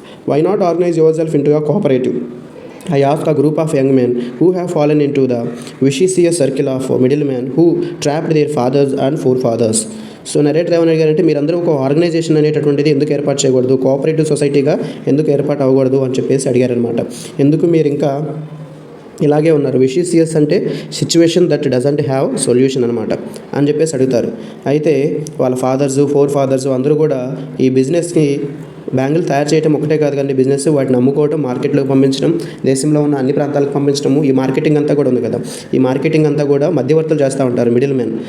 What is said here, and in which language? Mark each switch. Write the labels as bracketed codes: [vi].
[en] Why not organize yourself into a cooperative? I ask a group of young men who have fallen into the vicious circle of middlemen who trapped their fathers and forefathers. [te] So narrator ఏమని అడిగారంటే, మీరందరూ ఒక organisation అనేటటువంటిది ఎందుకు ఏర్పాటు చేయకూడదు, cooperative సొసైటీగా ఎందుకు ఏర్పాటు అవ్వకూడదు అని చెప్పేసి అడిగారనమాట. ఎందుకు మీరు ఇంకా ఇలాగే ఉన్నారు? విషియస్ అంటే [en] situation that doesn't have solution [te] అనమాట అని చెప్పేసి అడుగుతారు. అయితే వాళ్ళ ఫోర్ ఫాదర్స్ అందరూ కూడా ఈ బిజినెస్కి బ్యాంగిల్ తయారు చేయడం ఒకటే కాదు కానీ బిజినెస్, వాటిని అమ్ముకోవడం, మార్కెట్లోకి పంపించడం, దేశంలో ఉన్న అన్ని ప్రాంతాలకు పంపించడము, ఈ మార్కెటింగ్ అంతా కూడా ఉంది కదా, ఈ మార్కెటింగ్ అంతా కూడా మధ్యవర్తులు చేస్తూ ఉంటారు, మిడిల్ మెన్.